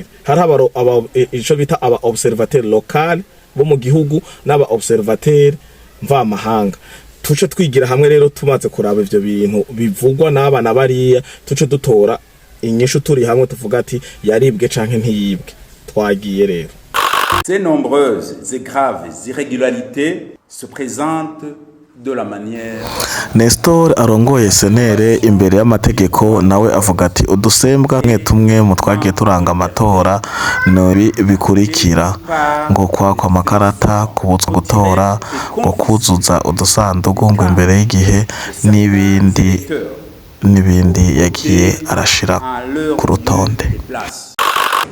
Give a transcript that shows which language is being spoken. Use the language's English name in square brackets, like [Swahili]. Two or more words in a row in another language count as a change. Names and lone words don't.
[Rundi] Hari ico bita aba [French] observateur local [Rundi] bo mu gihugu n'aba observateur mva mahanga. Tuce twigira hamwe rero, tumaze kuraba ivyo bintu bivugwa n'abana bariya, tuce dutora inyishu turi hamwe tuvuga ati yaribwe canke ntiyibwe. Twagiye rero. [French] Ces nombreuses et graves irrégularités se présentent de la manière. [Rundi] Nestor arongoye senere imbere y'amategeko nawe avuga ati udusembwa tumwe mu twagiye turanga amatora no bikurikira ngo kwakwa amakarata, kubutswa gutora, ngo kuzuza udusandugu ngo imbere y'igihe n'ibindi yagiye arashira ku rutonde.